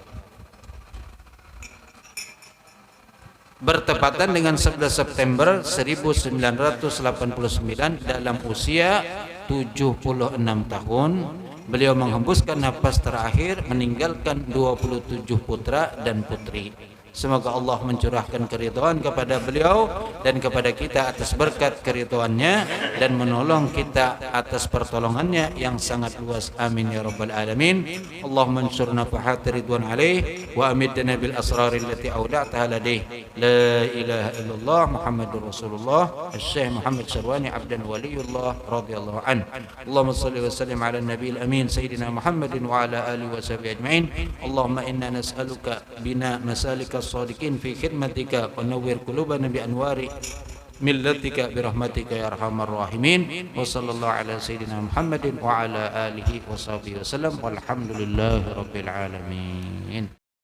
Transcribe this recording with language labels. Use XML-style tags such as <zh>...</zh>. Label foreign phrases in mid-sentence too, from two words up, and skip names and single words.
<id>Bertepatan dengan 11 September 1989 dalam usia 76 tahun beliau menghembuskan nafas terakhir meninggalkan 27 putra dan putri. Semoga Allah mencurahkan keridhaan kepada beliau dan kepada kita atas berkat keridhaannya dan menolong kita atas pertolongannya yang sangat luas.</id> <ar>آمين يا رب العالمين. اللهم انصرنا فحة رضوان عليه وأمدنا بالأسرار التي أودعتها لديه. لا إله إلا الله محمد رسول الله. شيخ محمد شرواني عبدا ولي الله رضي الله عن. اللهم صل وسلم على نبي الأمين سيدنا محمد وعلى آله وصحبه أجمعين. اللهم إنا نسألك بنا مسالك الصادقين في خدمتك ونور قلوبنا بأنوار ملتك برحمتك يا أرحم الراحمين وصلى الله على سيدنا محمد وعلى آله وصحبه وسلم والحمد لله رب العالمين.</ar>